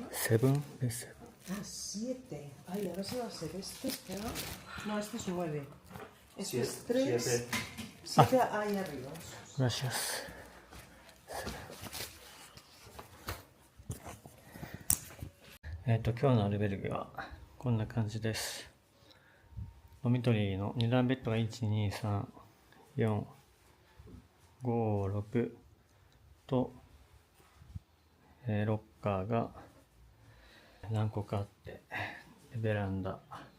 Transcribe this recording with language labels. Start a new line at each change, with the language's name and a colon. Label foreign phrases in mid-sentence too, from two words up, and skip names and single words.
English: 7, bed 7.
Spanish: Ah, 7. Ay, ahora se va a ser este, espera. No, este es 9. Este es 3. 7 ahí arriba. Gracias.
Japanese: 今日のアルベルゲはこんな感じです。ドミトリーの2段ベッドが1、2、3、4、5、6と、ロッカーが何個かあって、ベランダ。